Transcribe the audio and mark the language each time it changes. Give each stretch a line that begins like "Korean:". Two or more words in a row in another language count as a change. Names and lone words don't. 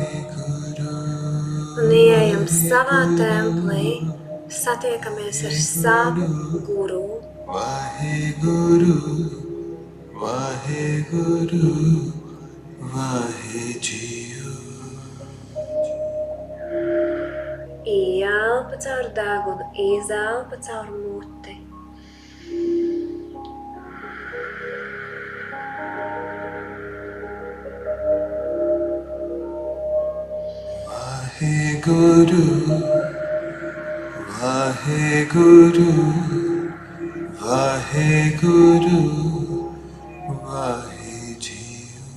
Latvian: Un ieejam savā templī, satiekamies ar savu guru. Vaheguru, Vaheguru, Vaheguru. Ieelpa caur degunu, izelpa caur muti. Vaheguru, Vaheguru, Vaheguru, Vaheguru.